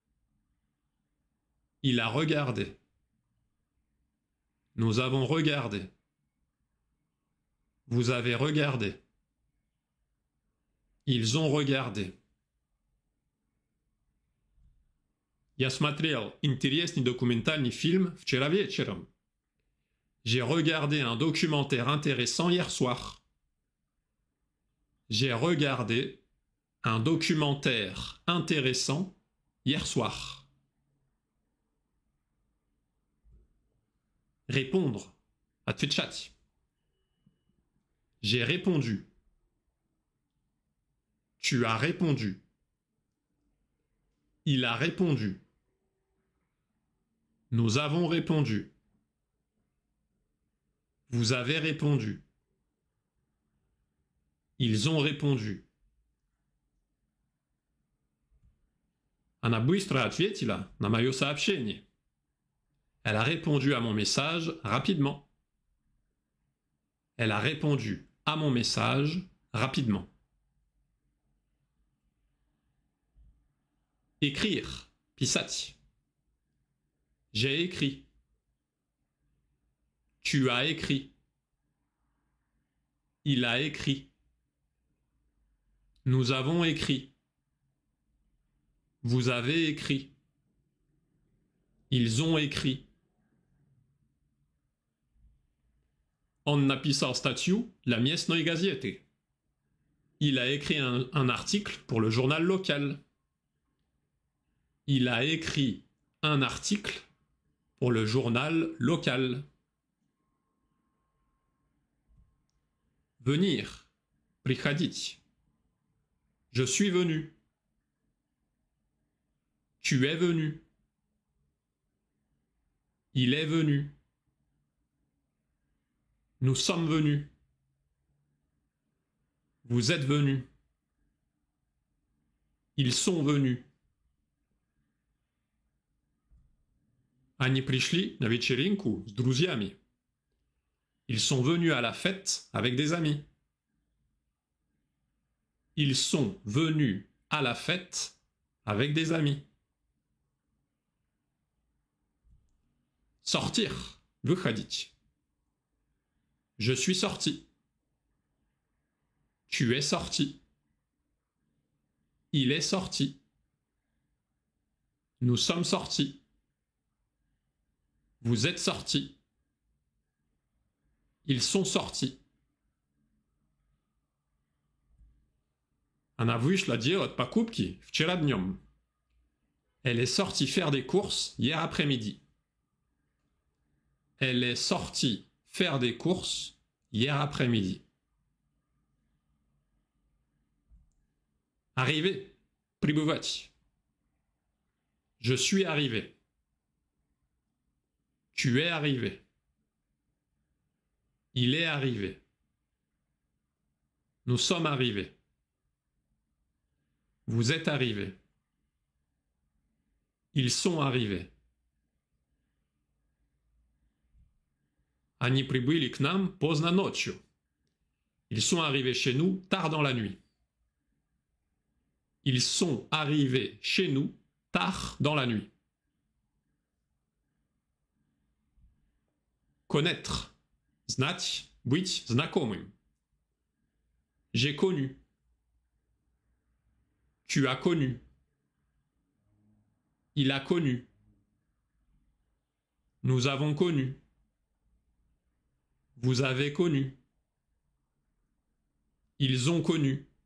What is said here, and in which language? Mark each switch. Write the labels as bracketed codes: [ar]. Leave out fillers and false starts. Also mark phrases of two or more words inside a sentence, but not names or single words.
[fr] Il a regardé. Nous avons regardé. Vous avez regardé. Ils ont regardé. [ru] Я смотрел интересный документальный фильм вчера вечером. [fr] J'ai regardé un documentaire intéressant hier soir. J'ai regardé un documentaire intéressant hier soir. Répondre. Отвечать. J'ai répondu. Tu as répondu. Il a répondu. Nous avons répondu. Vous avez répondu. Ils ont répondu. [ru] Она быстро ответила на мое сообщение. [fr] Elle a répondu à mon message rapidement. Elle a répondu à mon message rapidement. Écrire, pisać. J'ai écrit. Tu as écrit. Il a écrit. Nous avons écrit. Vous avez écrit. Ils ont écrit. [ru] On написал статью для местной газеты. [fr] Il a écrit un article pour le journal local. Il a écrit un article pour le journal local. Venir, приходить. Je suis venu. Tu es venu. Il est venu. Nous sommes venus. Vous êtes venus. Ils sont venus. [ru] Они пришли на вечеринку с друзьями. [fr] Ils sont venus à la fête avec des amis. Ils sont venus à la fête avec des amis. Sortir, выходить. Je suis sorti. Tu es sorti. Il est sorti. Nous sommes sortis. Vous êtes sortis. Ils sont sortis. [ru] Она вышла делать покупки вчера днем. [fr] Elle est sortie faire des courses hier après-midi. Elle est sortie faire des courses hier après-midi. Arriver, прибывать. Je suis arrivé. Tu es arrivé. Il est arrivé. Nous sommes arrivés. Vous êtes arrivés. Ils sont arrivés. [ru] Они прибыли к нам поздно ночью. [fr] Ils sont arrivés chez nous tard dans la nuit. Ils sont arrivés chez nous tard dans la nuit. Connaître. [ru] Знать, быть знакомым. [fr] J'ai connu. Tu as connu. Il a connu. Nous avons connu. Vous avez connu. Ils ont connu.